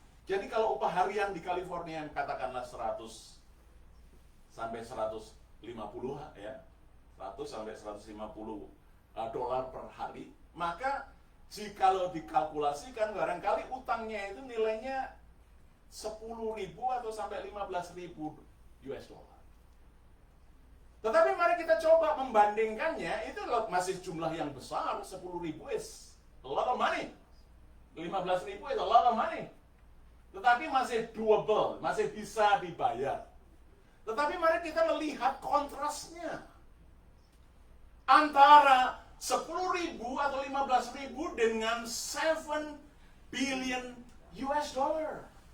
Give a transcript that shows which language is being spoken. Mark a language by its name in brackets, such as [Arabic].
[Indonesian] Jadi kalau upah harian di California katakanlah 100 sampai 150 ya, 100 sampai 150 dolar per hari, maka jikalau dikalkulasikan barangkali utangnya itu nilainya 10.000 atau sampai 15.000 US dollar. Tetapi mari kita coba membandingkannya, itu masih jumlah yang besar. [English] 10.000 is a lot of money, 15.000 is a lot of money. [Indonesian] Tetapi masih doable, masih bisa dibayar. Tetapi mari kita melihat kontrasnya antara 10.000 atau 15.000 dengan 7 billion US dollar.